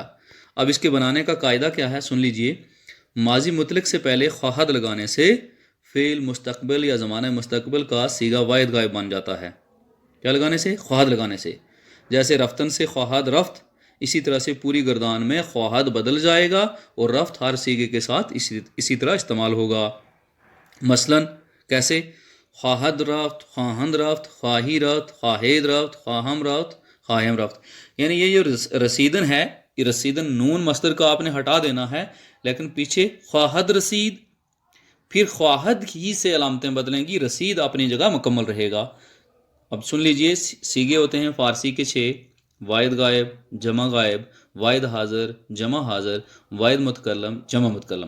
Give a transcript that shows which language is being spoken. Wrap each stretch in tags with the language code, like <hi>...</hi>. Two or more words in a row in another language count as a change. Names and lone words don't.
<ur>اب اس کے بنانے کا قاعدہ کیا ہے سن لیجئے. ماضی مطلق سے پہلے خواہد لگانے سے فعل مستقبل یا زمانہ مستقبل کا صیغہ واحد غائب بن جاتا ہے. کیا لگانے سے؟ خواہد لگانے سے. جیسے رفتن سے</ur> <fa>خواہد رفت،</fa> <ur>اسی طرح سے پوری گردان میں خواہد بدل جائے گا اور رفت ہر صیغے کے ساتھ اسی طرح استعمال ہوگا. مثلا کیسے؟</ur> <fa>خواہد رفت، خواہند رفت، خواہی رفت، خواہید رفت، خواہم رفت، خواہم رفت.</fa> <ur>یعنی یہ جو رسیدن ہے، یہ رسیدن نون مصدر کا آپ نے ہٹا دینا ہے، لیکن پیچھے</ur> <fa>خواہد رسید،</fa> <ur>پھر خواہد ہی سے علامتیں بدلیں گی، رسید اپنی جگہ مکمل رہے گا. اب سن لیجئے، سیغے ہوتے ہیں فارسی کے 6: واحد غائب، جمع غائب، واحد حاضر، جمع حاضر، واحد متکلم، جمع متکلم.</ur>